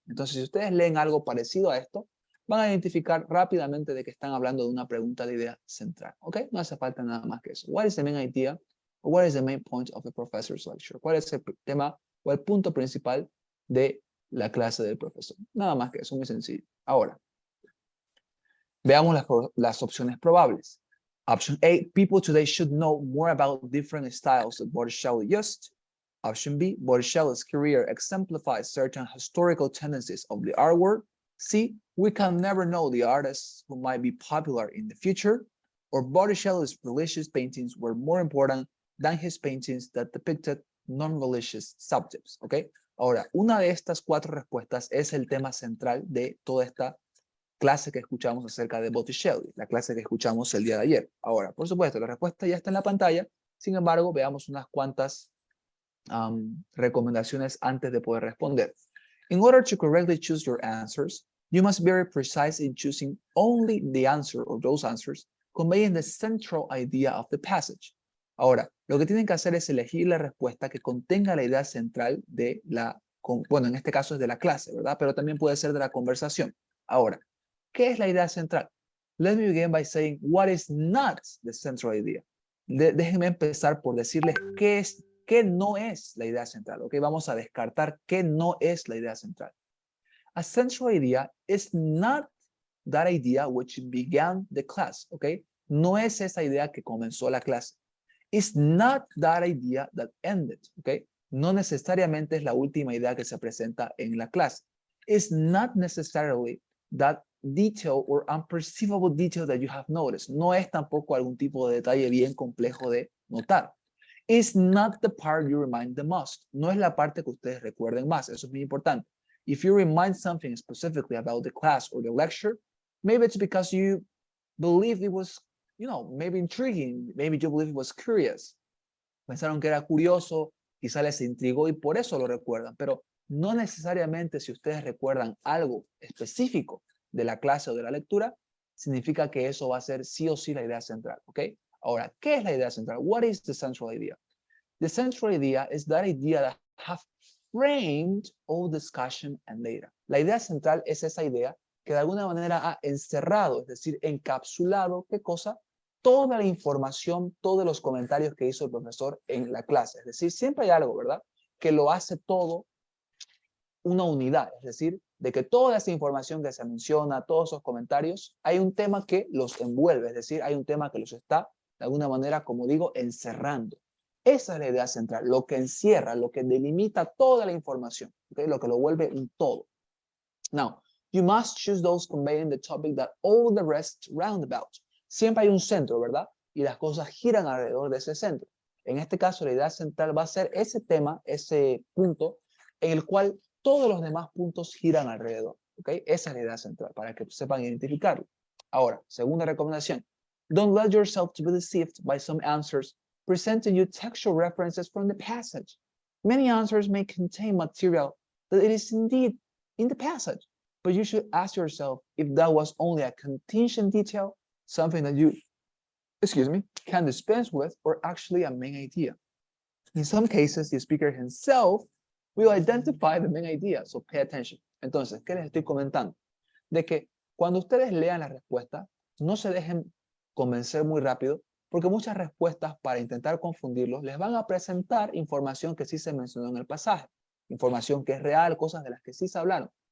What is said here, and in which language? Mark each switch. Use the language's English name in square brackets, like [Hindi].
[Spanish] Entonces, si ustedes leen algo parecido a esto, van a identificar rápidamente de que están hablando de una pregunta de idea central, ¿ok? No hace falta nada más que eso. [English] What is the main idea? Or what is the main point of the professor's lecture? [Spanish] ¿Cuál es el tema o el punto principal de la clase del profesor? Nada más que eso, muy sencillo. Ahora, veamos las opciones probables. [English] Option A, people today should know more about different styles that Botticelli used. Option B, Botticelli's career exemplifies certain historical tendencies of the art world. C, we can never know the artists who might be popular in the future. Or Botticelli's religious paintings were more important than his paintings that depicted non-religious subjects. ¿Ok? [Spanish] Ahora, una de estas 4 respuestas es el tema central de toda esta clase que escuchamos acerca de Botticelli, la clase que escuchamos el día de ayer. Ahora, por supuesto, la respuesta ya está en la pantalla. Sin embargo, veamos unas cuantas recomendaciones antes de poder responder. [English] In order to correctly choose your answers, you must be very precise in choosing only the answer or those answers conveying the central idea of the passage. [Spanish] Ahora, lo que tienen que hacer es elegir la respuesta que contenga la idea central de la, bueno, en este caso es de la clase, ¿verdad? Pero también puede ser de la conversación. Ahora, ¿qué es la idea central? [English] Let me begin by saying what is not the central idea. [Spanish] Déjenme empezar por decirles qué no es la idea central, ¿ok? Vamos a descartar qué no es la idea central. [English] A central idea is not that idea which began the class, ¿ok? [Spanish] No es esa idea que comenzó la clase. [English] It's not that idea that ended, [Spanish] ¿ok? No necesariamente es la última idea que se presenta en la clase. [English] It's not necessarily that detail or unperceivable detail that you have noticed. [Spanish] No es tampoco algún tipo de detalle bien complejo de notar. [English] It's not the part you remind the most. [Spanish] No es la parte que ustedes recuerden más. Eso es muy importante. [English] If you remind something specifically about the class or the lecture, maybe it's because you believe it was, you know, maybe intriguing. Maybe you believe it was curious. [Spanish] Pensaron que era curioso, quizá les intrigó y por eso lo recuerdan. Pero no necesariamente si ustedes recuerdan algo específico de la clase o de la lectura, significa que eso va a ser sí o sí la idea central, ¿ok? Ahora, ¿qué es la idea central? [English] What is the central idea? The central idea is that idea that have framed all discussion and data. [Spanish] La idea central es esa idea que de alguna manera ha encerrado, es decir, encapsulado, ¿qué cosa? Toda la información, todos los comentarios que hizo el profesor en la clase. Es decir, siempre hay algo, ¿verdad? Que lo hace todo una unidad, es decir, de que toda esa información que se menciona, todos esos comentarios, hay un tema que los envuelve, es decir, hay un tema que los está, de alguna manera, como digo, encerrando. Esa es la idea central, lo que encierra, lo que delimita toda la información, ¿okay? Lo que lo vuelve un todo. [English] Now, you must choose those conveying the topic that all the rest round about. [Spanish] Siempre hay un centro, ¿verdad? Y las cosas giran alrededor de ese centro. En este caso, la idea central va a ser ese tema, ese punto, en el cual todos los demás puntos giran alrededor. ¿Ok? Esa es la idea central, para que sepan identificarlo. Ahora, segunda recomendación. [English] Don't let yourself to be deceived by some answers presenting you textual references from the passage. Many answers may contain material that it is indeed in the passage, but you should ask yourself if that was only a contingent detail, something that you, can dispense with, or actually a main idea. In some cases, the speaker himself will identify the main idea, so pay attention. [Spanish] Entonces, ¿qué les estoy comentando? De que cuando ustedes lean la respuesta, no se dejen convencer muy rápido, porque muchas respuestas, para intentar confundirlos, les van a presentar información que sí se mencionó en el pasaje, información que es real, cosas de las que sí se hablaron.